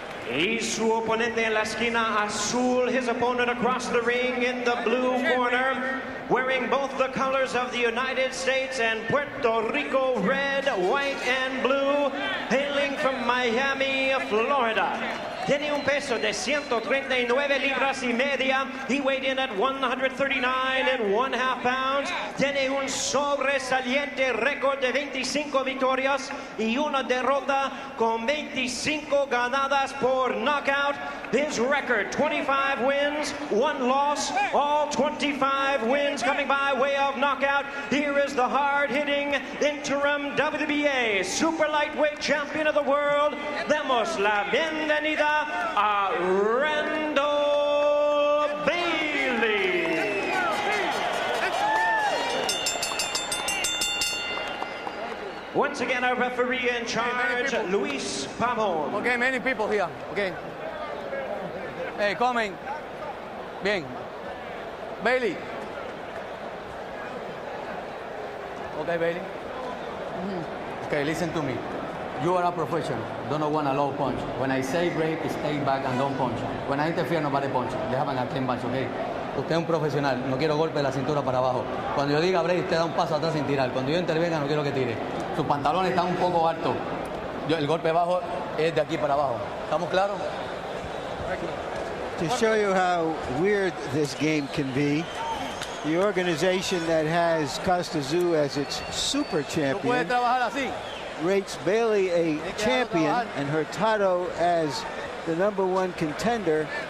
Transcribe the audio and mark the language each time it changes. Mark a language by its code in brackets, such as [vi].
[es] Y su oponente en la esquina azul, [en] his opponent across the ring in the blue corner, wearing both the colors of the United States and Puerto Rico, red, white, and blue, hailing from Miami, Florida. [es] Tiene un peso de 139 libras y media. [en] He weighed in at 139.5 pounds. [es] Tiene un sobresaliente récord de 25 victorias y una derrota con 25 ganadas por knockout. [en] His record, 25 wins, 1 loss, all 25 wins coming by way of knockout. Here is the hard-hitting interim WBA super lightweight champion of the world. [es] Demos la bienvenida a Randall Bailey. [en] Once again, our referee in charge, Luis Pavon. Okay, many people here. Okay. Hey, coming. [es] Bien. [en] Bailey. Okay, Bailey. Okay, listen to me. You are a professional. Don't want a low punch. When I say break, stay back and don't punch. When I interfere, nobody punch. They have a clean punch, okay? [es] Usted es un profesional. No quiero golpe de la cintura para abajo. Cuando yo diga break, usted da un paso atrás sin tirar. Cuando yo intervenga, no quiero que tire. Sus pantalones están un poco altos. El golpe bajo es de aquí para abajo. ¿Estamos claros? [en] To show you how weird this game can be, the organization that has Costazoo as its super champion rates Bailey a champion and Hurtado as the #1 contender.